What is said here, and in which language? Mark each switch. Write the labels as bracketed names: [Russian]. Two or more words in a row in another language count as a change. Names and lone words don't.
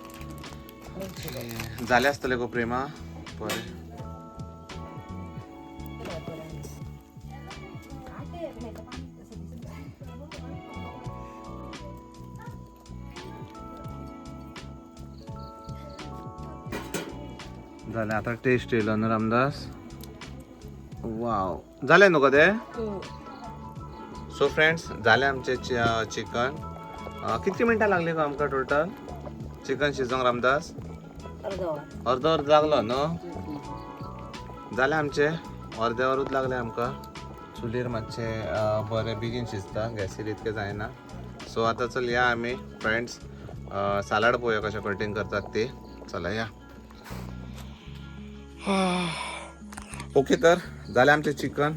[Konkani] झाले असतले गो प्रेमा बरे झाले आता टेस्ट येयलो न्हू रामदास वाव झाले न्हू ते सो फ्रेंड्स झाले आमचे चिकन कितकी मिनटां लागली गो आमकां टोटल चिकन शिजोवंक रामदास अर्द वर लागलो न्हू जाले आमचे अर्देवरूच लागले आमकां चुलीर मातशे बरें बेगीन शिजता गॅसीर इतकें जायना सो आतां चल या आमी फ्रेंड्स सालाड पळोवया कशें कटींग करतात ते चला या ओके, तर झाले आमचे चिकन.